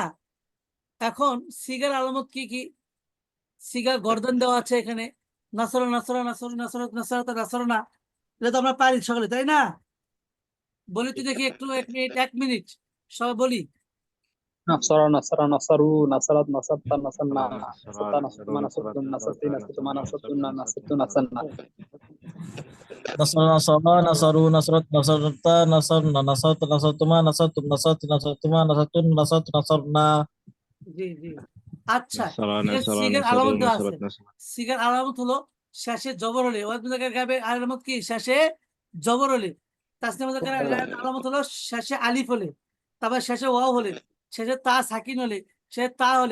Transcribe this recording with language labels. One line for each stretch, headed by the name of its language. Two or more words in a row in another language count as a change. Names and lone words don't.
Bangla: এখন সিগার আলামত কি কি? সিগার গর্দন দেওয়া আছে এখানে,
Arabic: نصر نصرا نصر نصرت نصرتا نصرنا,
Bangla: এটা তো আমরা পারি সকলে, তাই না? বলি তো দেখি একটু, 1 মিনিট, 1 মিনিট সবাই বলি।
Arabic: نصر نصرا نصروا نصرت نصرتا نصرن নাসরা নাসারতা নাসরু নাসারতুমা নাসরাত نصرتن نصرت নাসরাতা নাসারতুমা নাসরনা নাসারতুন্না নাসরাত নাসারতু নাসরাত নাসারনা। نصر نصر نصروا نصرت نصرت نصرنا نصرت نصرتما نصرتم نصرت نصرتما نصرتن نصرت نصرنا.
Bangla: জি জি। আচ্ছা, নাসরা এখানে নাসরা সিগার নাসরু আলামত দেওয়া আছে। নাসরাত নাসরাত। সিগার আলামত হলো শেষে জবর হলে, গাবে আলামত কি? শেষে জবর হলে। তাসনিয়া মুযাক্কার আলামত হলো শেষে আলিফ হলে, তারপর শেষে ওয়াও হলে, শেষে তা সাকিন হলে, শেষে তা হলে।